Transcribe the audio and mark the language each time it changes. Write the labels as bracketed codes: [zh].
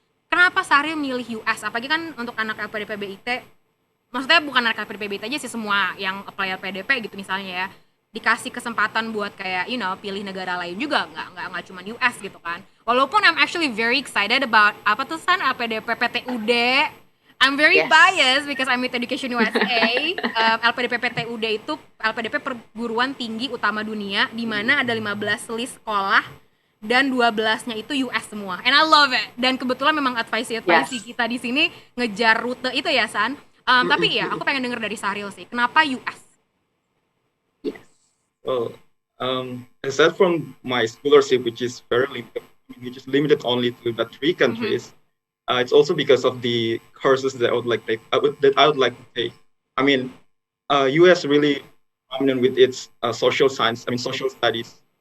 [id] Kenapa Sahril milih US? Apalagi kan untuk anak LPDP BIT, maksudnya bukan anak LPDP BIT aja sih, semua yang apply LPDP gitu misalnya ya, dikasih kesempatan buat kayak pilih negara lain juga, nggak cuma US gitu kan. Walaupun [en] I'm actually very excited about [id] apa tuh [en] San LPDP PTUD. I'm very biased because I'm with EducationUSA. [id] LPDP PTUD itu LPDP perguruan tinggi utama dunia, di mana ada 15 list sekolah dan 12-nya itu US semua. [en] And I love it. [id] Dan kebetulan memang advice kita di sini ngejar rute itu ya San. Tapi ya aku pengen denger dari Sahril sih, kenapa US? [en] Well, aside from my scholarship, which is limited only to the 3 countries, it's also because of the courses that I would like to take. I mean, US really prominent with its social studies.